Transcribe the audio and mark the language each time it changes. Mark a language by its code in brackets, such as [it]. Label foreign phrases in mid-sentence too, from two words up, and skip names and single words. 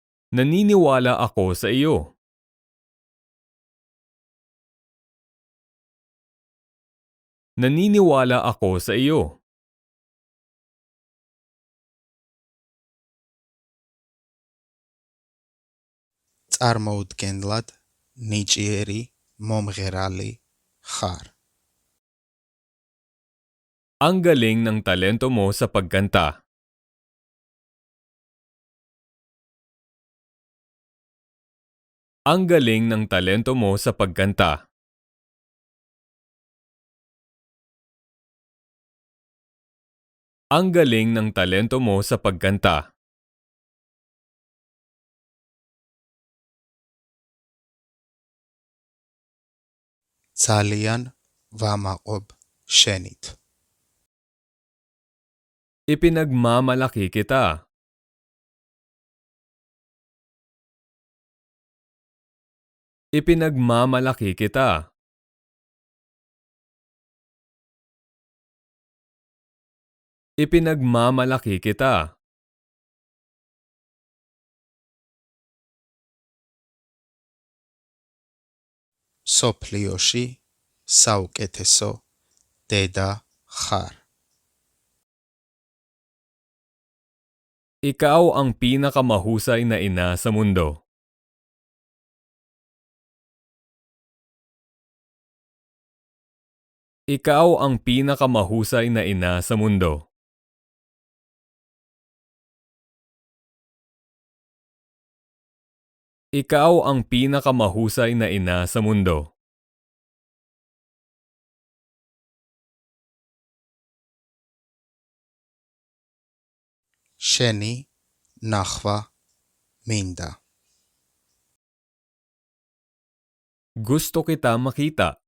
[tl] Naniniwala ako sa iyo. Naniniwala ako sa iyo. [ka] წარმოუდგენლად ნიჭიერი, მომღერალი ხარ. [tl] Ang galing ng talento mo sa pagkanta. Ang galing ng talento mo sa pagkanta. Ang galing ng talento mo sa pagkanta. [ka] ძალიან ვამაყობ შენით. [tl] Ipinagmamalaki kita. Ipinagmamalaki kita. Ipinagmamalaki kita. [ka] სოფლიოში საუკეთესო დედა ხარ. [tl] Ikaw ang pinakamahusay na ina sa mundo. Ikaw ang pinakamahusay na ina sa mundo. Ikaw ang pinakamahusay na ina sa mundo. [ka] შენი ნახვა მინდა. [tl] Gusto kita makita.